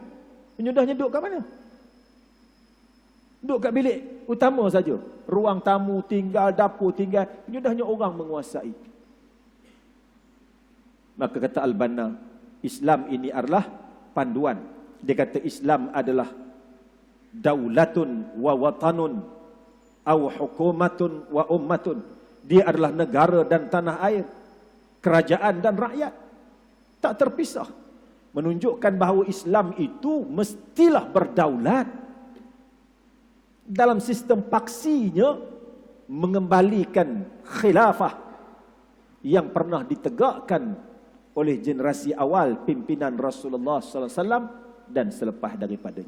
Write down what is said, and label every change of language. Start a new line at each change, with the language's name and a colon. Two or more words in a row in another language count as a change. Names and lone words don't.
Malay: Penyudahnya duduk kat mana? Duduk kat bilik utama saja. Ruang tamu tinggal, dapur tinggal. Penyudahnya orang menguasai. Maka kata Al-Banna, Islam ini adalah panduan. Dia kata Islam adalah
Arabic: دولة ووطن أو حكومة وأمة.
Malay: Dia adalah negara dan tanah air, kerajaan dan rakyat, tak terpisah. Menunjukkan bahawa Islam itu mestilah berdaulat. Dalam sistem paksinya mengembalikan khilafah yang pernah ditegakkan oleh generasi awal pimpinan Rasulullah
Arabic: صلى الله عليه وسلم
Malay: dan selepas daripadanya.